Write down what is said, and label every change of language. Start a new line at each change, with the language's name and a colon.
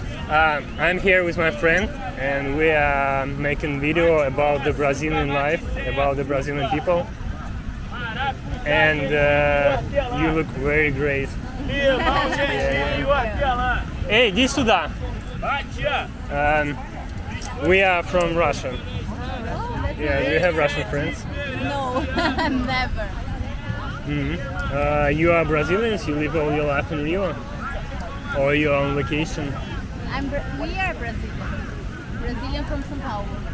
English: I'm here with my friend and we are making video about the Brazilian life, about the Brazilian people. And you look very great. Hey,
Russian: иди сюда.
English: We are from Russia. Yeah, do you have Russian friends? No, never. You are Brazilians, you live all your life in Rio? Or you are on vacation? We are Brazilian. Brazilian from São Paulo.